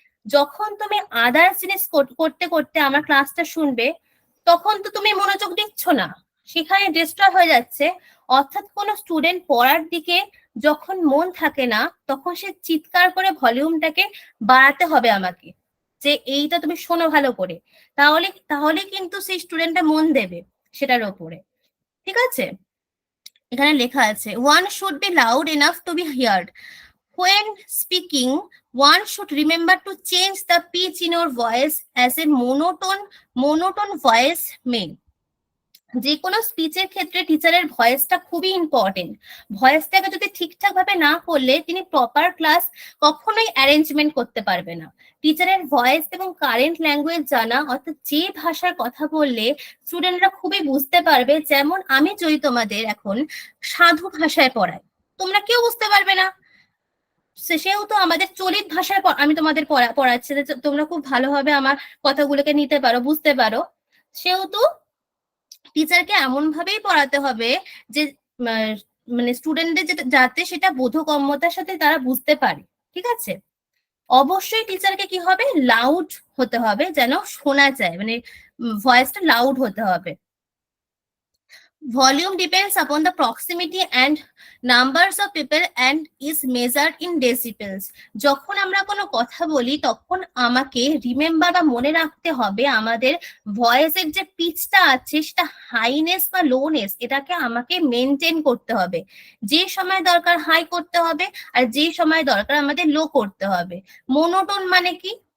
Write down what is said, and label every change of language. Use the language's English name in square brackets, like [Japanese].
[Bangla] যখন তুমি আদার্স জিনিস করতে করতে আমার ক্লাসটা শুনবে, তখন তো তুমি মনোযোগ দিচ্ছ না, সেখানে ডিস্ট্রয় হয়ে যাচ্ছে। অর্থাৎ কোনো স্টুডেন্ট পড়ার দিকে যখন মন থাকে না, তখন সে চিৎকার করে ভলিউমটাকে বাড়াতে হবে আমাকে, যে এইটা তুমি শোনো ভালো করে, তাহলে কিন্তু সেই স্টুডেন্টটা মন দেবে সেটার ওপরে, ঠিক আছে? এখানে লেখা আছে, [English] one should be loud enough to be heard. When speaking, one should remember to change the pitch in your voice as a monotone voice may. [Bangla] যে কোনো স্পিচের ক্ষেত্রে টিচারের ভয়েসটা খুবই ইম্পর্টেন্ট। ভয়েসটাকে যদি ঠিকঠাক ভাবে না করলে তিনি প্রপার ক্লাস কখনোই অ্যারেঞ্জমেন্ট করতে পারবে না। টিচারের ভয়েস এবং কারেন্ট ল্যাঙ্গুয়েজ জানা, অর্থাৎ যে ভাষার কথা বললে স্টুডেন্টরা খুবই বুঝতে পারবে। যেমন আমি যদি তোমাদের এখন সাধু ভাষায় পড়াই, তোমরা কেউ বুঝতে পারবে না। সেহেতু আমাদের চলিত ভাষায় আমি তোমাদের পড়াচ্ছি, তোমরা খুব ভালোভাবে আমার কথাগুলোকে নিতে পারো, বুঝতে পারো। সেহেতু টিচারকে এমন ভাবেই পড়াতে হবে যে মানে স্টুডেন্টদের যাতে সেটা বোধগম্যতার সাথে তারা বুঝতে পারে, ঠিক আছে? অবশ্যই টিচারকে কি হবে, লাউড হতে হবে, যেন শোনা যায়, মানে ভয়েসটা লাউড হতে হবে। [English] Volume depends upon the proximity and numbers of people and is measured in decibels. [Bangla] যখন আমরা কোনো কথা বলি তখন আমাকে রিমেম্বার বা মনে রাখতে হবে আমাদের ভয়েসের যে পিচটা আছে সেটা হাইনেস বা লোনেস, এটাকে আমাকে মেনটেন করতে হবে। যে সময় দরকার হাই করতে হবে আর যে সময় দরকার আমাদের লো করতে হবে। মোনোটোন মানে কি?